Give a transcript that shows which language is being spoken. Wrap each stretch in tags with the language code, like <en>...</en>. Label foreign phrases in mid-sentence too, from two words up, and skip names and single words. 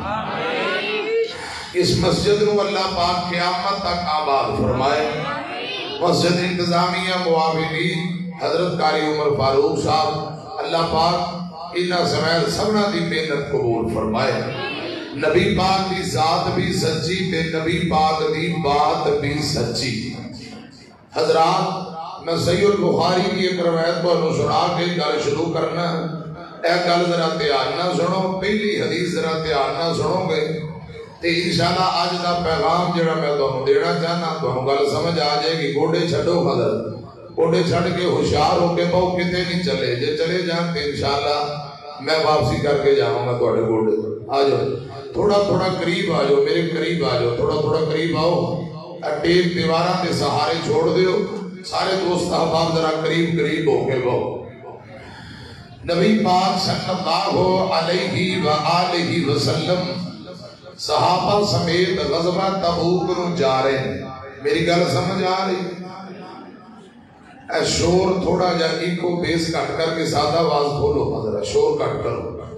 <pa>اس مسجد نو اللہ پاک قیامت تک آباد فرمائے مسجد انتظامیہ معاونین حضرت قاری عمر فاروق صاحب اللہ پاک انہاں سمیت سبنا دی محنت قبول فرمائے نبی پاک دی ذات بھی سچی تے نبی پاک دی بات بھی سچی حضرات</pa> <ur>میں صحیح البخاری کی ایک روایت کو سنا کے</ur> <pa>گل شروع کرنا اے گل ذرا دھیان نہ سنو پہلی حدیث ذرا دھیان نہ سنو گے تے انشاءاللہ آج دا پیغام جڑا میں تانوں دینا چاہنا تانوں گل سمجھ آ جائے گی گوڑے چھڈو حضرت گوڑے چھڈ کے ہوشیار ہو کے بہو کتے نہیں چلے جے چلے جان تے انشاءاللہ میں واپسی کر کے جاؤں گا تواڈے گوڑے آ جاؤ تھوڑا تھوڑا قریب آ جاؤ میرے قریب آ جاؤ تھوڑا تھوڑا قریب آؤ ٹیپ دیواراں دے سہارے چھوڑ دیو سارے دوست احباب ذرا قریب قریب ہو کے وہ نبی پاک</pa> <ar>صلی اللہ علیہ وآلہ وسلم</ar> <pa>صحابہ سمیت غزوہ تبوک نو جا رہے ہیں میری گل سمجھ آ رہی اے شور تھوڑا جا</pa> <en>echo bass</en> <pa>کٹ کر کے سادہ آواز کھولو حضرت شور کٹ کرو</pa>